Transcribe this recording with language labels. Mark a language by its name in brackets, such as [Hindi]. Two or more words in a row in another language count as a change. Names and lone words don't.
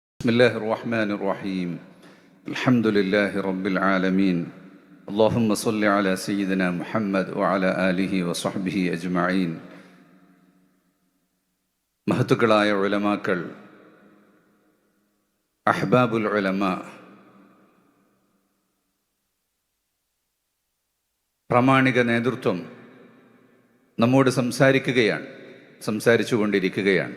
[Arabic] بسم الله الرحمن الرحيم الحمد لله رب العالمين اللهم صل على سيدنا محمد وعلى آله وصحبه أجمعين [Malayalam] മഹത്തുക്കളായ ഉലമാക്കൾ, [Arabic] أحباب العلماء, [Malayalam] പ്രാമാണിക നേതൃത്വം നമ്മോട് സംസാരിച്ചു കൊണ്ടിരിക്കുകയാണ്.